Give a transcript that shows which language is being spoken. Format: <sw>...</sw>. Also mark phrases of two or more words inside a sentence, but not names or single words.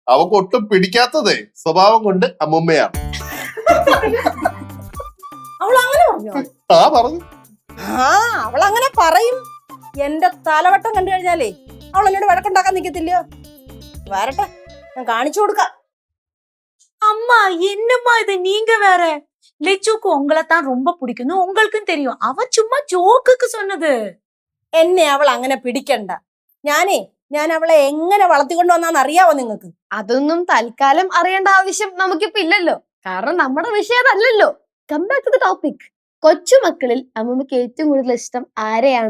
<ml>അവക്ക് ഒട്ടും പിടിക്കാത്തതേ സ്വഭാവം കൊണ്ട് അമ്മുമ്മയാണ്. അവൾ അങ്ങനെ പറഞ്ഞോ? ആ പറഞ്ഞു. ആ അവൾ അങ്ങനെ പറയും. എന്റെ തലവട്ടം കണ്ടു കഴിഞ്ഞാലേ അവൾ എന്നോട് വഴക്കുണ്ടാക്കാൻ നിക്കത്തില്ലയോ? വരട്ടെ, ഞാൻ കാണിച്ചു കൊടുക്കാം.</ml> <ta>அம்மா என்னம்மா இது நீங்க வேற. லெச்சுக்கு உங்களை தான் ரொம்ப பிடிக்கும், உங்களுக்கும் தெரியும். அவ சும்மா ஜோக்குக்கு சொன்னது.</ta> <ml>എന്നെ അവൾ അങ്ങനെ പിടിക്കണ്ട. ഞാൻ അവളെ എങ്ങനെ വളർത്തിക്കൊണ്ടു വന്നാന്ന് അറിയാവോ നിങ്ങൾക്ക്? അതൊന്നും തൽക്കാലം അറിയേണ്ട ആവശ്യം നമുക്കിപ്പോ ഇല്ലല്ലോ, കാരണം നമ്മുടെ വിഷയം അതല്ലല്ലോ.</ml> <en>come back to the topic.</en> <ml>കൊച്ചുമക്കളിൽ അമ്മമ്മക്ക് ഏറ്റവും കൂടുതൽ ഇഷ്ടം ആരെയാണ്?</ml>